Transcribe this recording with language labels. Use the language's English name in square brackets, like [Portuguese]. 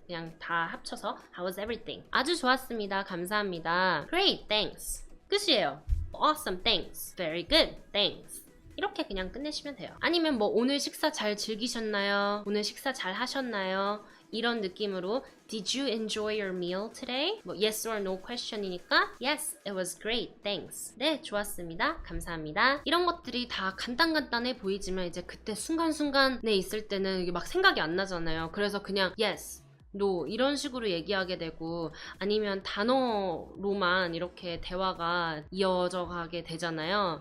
[Korean] 그냥 다 합쳐서 [English] How was everything? [Korean] 아주 좋았습니다. 감사합니다. [English] Great, thanks. [Korean] 끝이에요. [English] Awesome, thanks. Very good, thanks. [Korean] 이렇게 그냥 끝내시면 돼요. 아니면 뭐 오늘 식사 잘 즐기셨나요? 오늘 식사 잘 하셨나요? 이런 느낌으로 [English] Did you enjoy your meal today? 뭐 yes or no question이니까 Yes, it was great, thanks. [Korean] 네, 좋았습니다. 감사합니다. 이런 것들이 다 간단간단해 보이지만 이제 그때 순간순간에 있을 때는 이게 막 생각이 안 나잖아요. 그래서 그냥 Yes, no 이런 식으로 얘기하게 되고 아니면 단어로만 이렇게 대화가 이어져 가게 되잖아요.